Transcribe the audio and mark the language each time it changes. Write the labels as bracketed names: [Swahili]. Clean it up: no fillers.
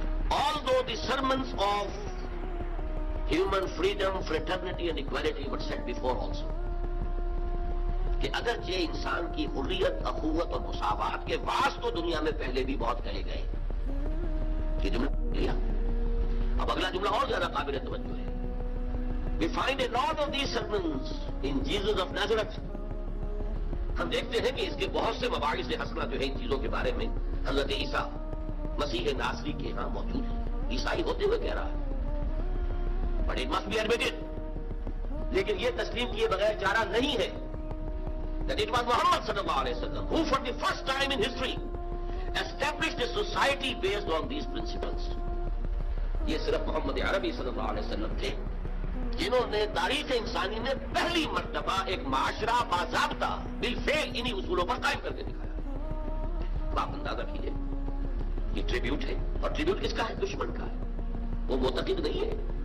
[English] Although the sermons of human freedom, fraternity and equality were set before also، [Urdu] کہ اگرچہ انسان کی حریت، اخوت اور مساوات کے واعظ تو دنیا میں پہلے بھی بہت کہے گئے. یہ جملہ لیا. اب اگلا جملہ اور زیادہ قابل توجہ ہے. [English] We find a lot of these sermons in Jesus of Nazareth. [Urdu] ہم دیکھتے ہیں کہ اس کے بہت سے مباحث حسنہ جو ہے ان چیزوں کے بارے میں حضرت عیسیٰ مسیح ناصری کے ہاں موجود ہے. عیسائی ہوتے ہوئے کہہ رہا ہے، [English] but it must be admitted، [Urdu] لیکن یہ تسلیم کیے بغیر چارہ نہیں ہے [English] that it was Muhammad [Arabic] صلی اللہ علیہ وسلم [English] who for the first time in history established a society based on these principles. [Urdu] یہ صرف محمد عربی صلی اللہ علیہ وسلم تھے جنہوں نے تاریخ انسانی میں پہلی مرتبہ ایک معاشرہ باضابطہ بالفعل انہی اصولوں پر قائم کر کے دکھایا. آپ اندازہ کیجیے، یہ ٹریبیوٹ ہے، اور ٹریبیوٹ کس کا ہے؟ دشمن کا ہے. وہ معتقد نہیں ہے.